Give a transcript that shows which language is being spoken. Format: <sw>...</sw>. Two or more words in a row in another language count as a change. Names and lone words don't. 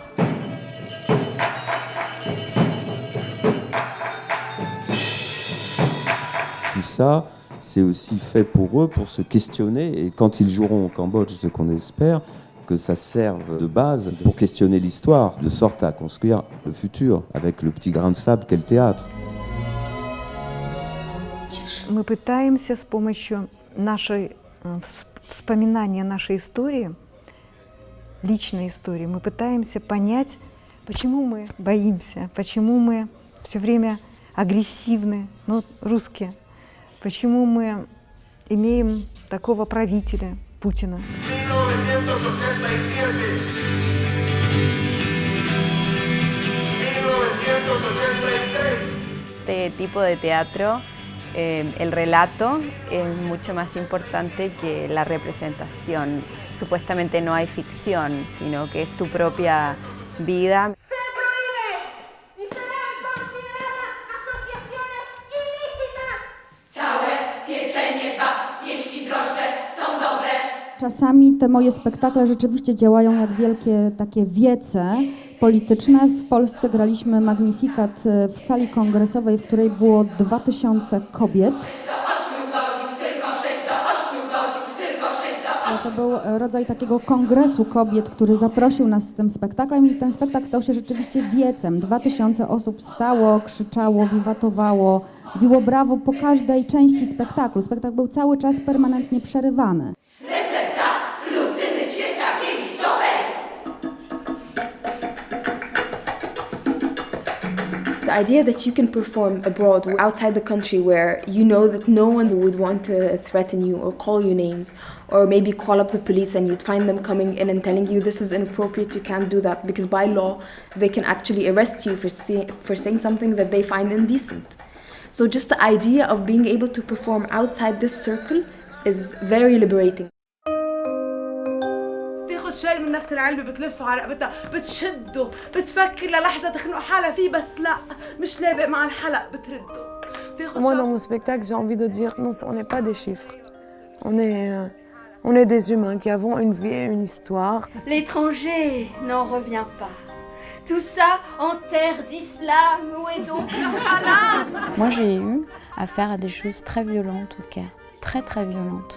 <fr>Tout ça, c'est aussi fait pour eux, pour se questionner, et quand ils joueront au Cambodge, ce qu'on espère, que ça serve de base pour questionner l'histoire, de sorte à construire le futur, avec le petit grain de sable qu'est le théâtre.</fr> <ru>Мы пытаемся с помощью вспоминания нашей истории, личной истории, мы пытаемся понять, почему мы боимся, почему мы все время агрессивны, ну, русские, почему мы имеем такого правителя, Путина.</ru> <es>Este tipo de teatro, el relato es mucho más importante que la representación. Supuestamente no hay ficción, sino que es tu propia vida.</es> <pl>Czasami te moje spektakle rzeczywiście działają jak wielkie takie wiece polityczne. W Polsce graliśmy Magnifikat w sali kongresowej, w której było 2000 kobiet. To był rodzaj takiego kongresu kobiet, który zaprosił nas z tym spektaklem i ten spektakl stał się rzeczywiście wiecem. 2000 osób stało, krzyczało, wiwatowało, biło brawo po każdej części spektaklu. Spektakl był cały czas permanentnie przerywany.</pl> <en>The idea that you can perform abroad, outside the country, where you know that no one would want to threaten you or call you names, or maybe call up the police and you'd find them coming in and telling you this is inappropriate, you can't do that, because by law they can actually arrest you for saying something that they find indecent. So just the idea of being able to perform outside this circle is very liberating.</en> <ar>شايل من نفس العلبة بتلفه على رقبتها بتشده بتفكر للحظة تخنق حالها فيه بس لا مش لابق مع الحلق بترده.</ar> <fr>Moi dans mon spectacle j'ai envie de dire non, on n'est pas des chiffres, on est des humains qui avons une vie et une histoire. L'étranger n'en revient pas. Tout ça en terre d'islam, où est donc le haram? Moi j'ai eu affaire à des choses très violentes au Caire, très violentes.</fr>